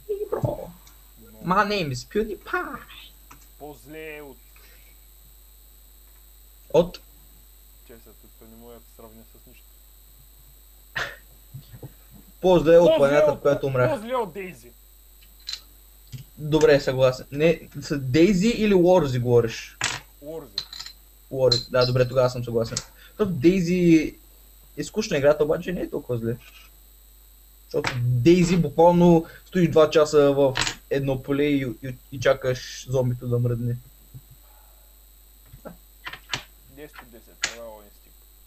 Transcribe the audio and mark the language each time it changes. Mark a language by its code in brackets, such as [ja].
[en] Бро. My name is PewDiePie. [bg] По-зле от... От? Честото, не мога да се сравня с нищо. По-зле от планета, в която умрях. По-зле от Дейзи. Добре, съгласен. Не, с Дейзи или Уорзи говориш? Уорзи. Уорзи, да, добре, тогава съм съгласен. То Дейзи е скучна играта, обаче не е толкова зле. Защото Дейзи буквално стоиш 2 часа в едно поле и чакаш зомбито да мръдне. 10 от 10, Survival Instinct.